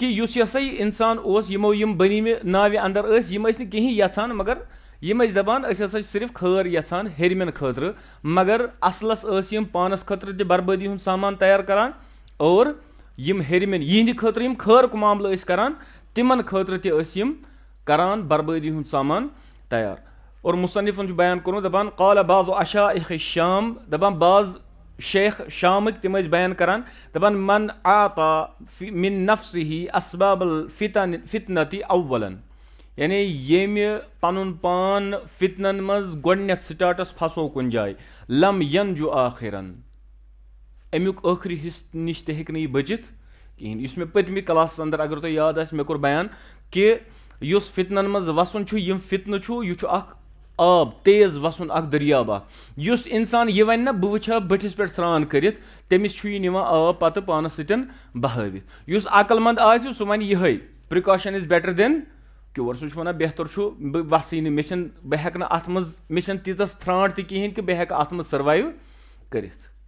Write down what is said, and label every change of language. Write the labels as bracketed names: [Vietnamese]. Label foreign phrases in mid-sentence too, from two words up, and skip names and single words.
[Kashmiri] یُس یہِ ہسا یہِ اِنسان اوس یِمو یِم بٔنیٖمہِ ناوِ اَندَر ٲسۍ یِم ٲسۍ نہٕ کِہیٖنۍ یَژھان مگر یِم ٲسۍ دَپان أسۍ ہسا چھِ صرف خٲر یَژھان ہیٚرمٮ۪ن خٲطرٕ مگر اَصلَس ٲسۍ یِم پانَس خٲطرٕ تہِ بربٲدی ہُنٛد سامان تیار کَران اور یِم ہیٚرمٮ۪ن یِہِنٛدِ خٲطرٕ یِم خٲرُک معاملہٕ ٲسۍ کَران تِمن خٲطرٕ تہِ ٲسۍ یِم کَران بربٲدی ہُنٛد سامان تیار اور مُصنِفَن چھُ بیان کوٚرمُت دَپان [Arabic] قالَ بعضُ اشائخ الشام [Kashmiri] دَپان بعض شیخ شامٕکۍ تِم ٲسۍ بیان کَران دَپان [Arabic] من آتا من نفسِہ اسباب الفتنتِ اولًا [Kashmiri] یعنی ییٚمہِ پَنُن پان فِتنَن منٛز گۄڈنٮ۪تھ سٹاٹَس پھسو کُنہِ جایہِ [Arabic] لم ینجُ آخِرن [Kashmiri] اَمیُک ٲخری حِصہٕ نِش تہِ ہیٚکہِ نہٕ یہِ بٔچِتھ کِہیٖنۍ یُس مےٚ پٔتمہِ کلاسَس اَندَر اگر تۄہہِ یاد آسہِ مےٚ کوٚر بیان کہِ یُس فِتنَن منٛز وَسُن چھُ یِم فِتنہٕ چھُ یہِ چھُ اکھ آب تیز وَسُن اکھ دٔریاب اکھ یُس اِنسان یہِ وَنہِ نہ بہٕ وٕچھِ ہا بٔٹھِس پٮ۪ٹھ سرٛان کٔرِتھ تٔمِس چھُ یہِ نِوان آب پَتہٕ پانَس سۭتۍ بہٲوِتھ یُس عقل منٛد آسہِ سُہ وَنہِ یِہوٚے [English] precaution is better than cure [Kashmiri] سُہ چھُ وَنان بہتر چھُ بہٕ وَسٕے نہٕ مےٚ چھَنہٕ بہٕ ہٮ۪کہٕ نہٕ اَتھ منٛز مےٚ چھَنہٕ تیٖژاہ ژھرٛانٛٹھ تہِ کِہیٖنۍ کہِ بہٕ ہٮ۪کہٕ اَتھ منٛز سٔروایِو کٔرِتھ